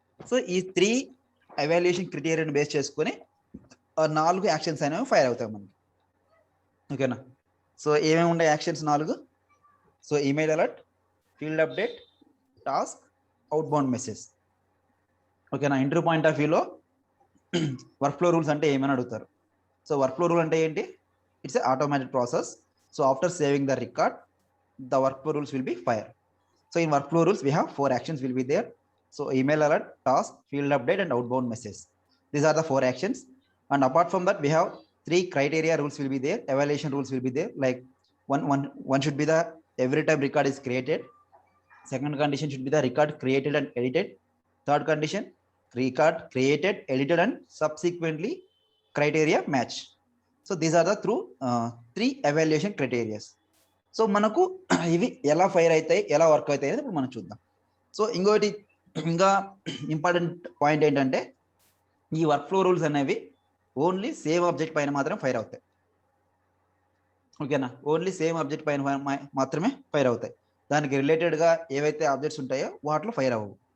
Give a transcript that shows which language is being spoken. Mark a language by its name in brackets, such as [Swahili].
[Telugu] So ఈ 3 evaluation క్రైటీరియాని base చేసుకొని 4 actions అనేవి ఫైర్ అవుతాయి మనకి. ఓకేనా? సో ఏమేమి ఉండే actions 4? So email alert, field update, task, outbound message. ఓకేనా? ఇంటర్వ్యూ పాయింట్ ఆఫ్ వ్యూలో వర్క్ ఫ్లో రూల్స్ అంటే ఏమని అడుగుతారు. సో వర్క్ ఫ్లో రూల్ అంటే ఏంటి? [English] It's a automated process. So after saving the record the work flow rules will be fire. So in work flow rules we have 4 actions will be there. So email alert, task, field update and outbound message. These are the 4 actions, and apart from that we have 3 criteria rules will be there, evaluation rules will be there. Like one should be the every time record is created. Second condition should be the record created and edited. Third condition, record created, edited and subsequently criteria match. So these are the 3 evaluation criteria. [Telugu] So మనకు ఇవి ఎలా fire అవుతాయి, ఎలా work అవుతాయి అనేది ఇప్పుడు మనం చూద్దాం. సో ఇంకా ఇంపార్టెంట్ పాయింట్ ఏంటంటే ఈ వర్క్ ఫ్లో రూల్స్ అనేవి ఓన్లీ సేమ్ ఆబ్జెక్ట్ పైన మాత్రమే ఫైర్ అవుతాయి. ఓకేనా? ఓన్లీ సేమ్ ఆబ్జెక్ట్ పైన మాత్రమే ఫైర్ అవుతాయి. దానికి రిలేటెడ్గా ఏవైతే ఆబ్జెక్ట్స్ ఉంటాయో వాటిలో ఫైర్ అవ్వవు.